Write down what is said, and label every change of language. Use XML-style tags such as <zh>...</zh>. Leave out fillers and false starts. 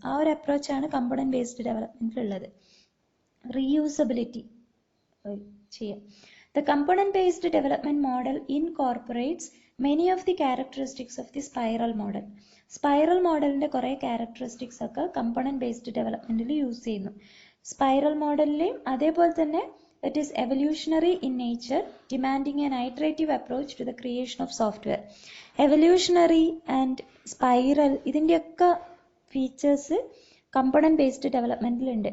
<ml>ആ ഒരു അപ്രോച്ചാണ് component based ഡെവലപ്മെൻറ്റിലുള്ളത്. Reusability ചെയ്യാം.</ml> <en>The component-based development model incorporates many of the characteristics of the spiral model.</en> <ml>Spiral മോഡലിൻ്റെ കുറേ characteristics ഒക്കെ component based ഡെവലപ്മെൻറ്റിൽ use ചെയ്യുന്നു. Spiral മോഡലിലെയും അതേപോലെ തന്നെ</ml> <en>It is evolutionary in nature, demanding an iterative approach to the creation of software.</en> <ml>Evolutionary and spiral ഇതിൻ്റെയൊക്കെ features component based ഡെവലപ്മെൻറ്റിലുണ്ട്.</ml>